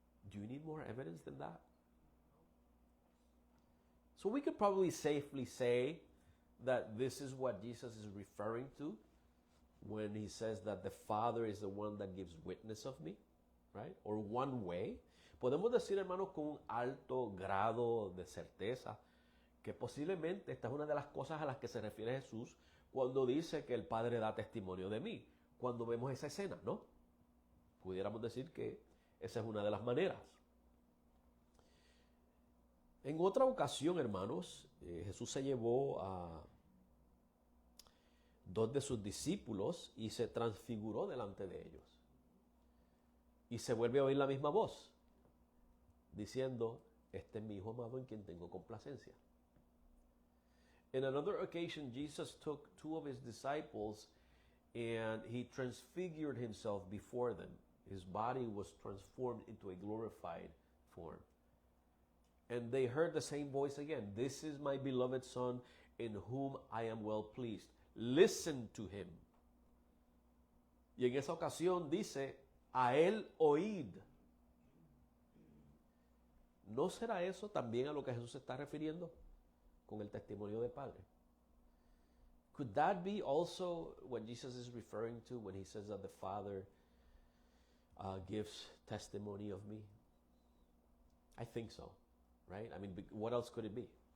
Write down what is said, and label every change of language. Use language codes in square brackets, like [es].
[en] Do you need more evidence than that? So we could probably safely say that this is what Jesus is referring to when he says that the Father is the one that gives witness of me, right? Or one way. [es] Podemos decir, hermanos, con un alto grado de certeza que posiblemente esta es una de las cosas a las que se refiere Jesús cuando dice que el Padre da testimonio de mí. Cuando vemos esa escena, ¿no? Pudiéramos decir que esa es una de las maneras. En otra ocasión, hermanos, Jesús se llevó a dos de sus discípulos y se transfiguró delante de ellos. Y se vuelve a oír la misma voz, diciendo, este es mi hijo amado en quien tengo complacencia. [en] In another occasion, Jesus took two of his disciples and he transfigured himself before them. His body was transformed into a glorified form. And they heard the same voice again. This is my beloved Son in whom I am well pleased. Listen to him. [es] Y en esa ocasión dice, a él oíd. ¿No será eso también a lo que Jesús se está refiriendo con el testimonio del Padre? [en] Could that be also what Jesus is referring to when he says that the Father gives testimony of me? I think so, right? I mean, what else could it be?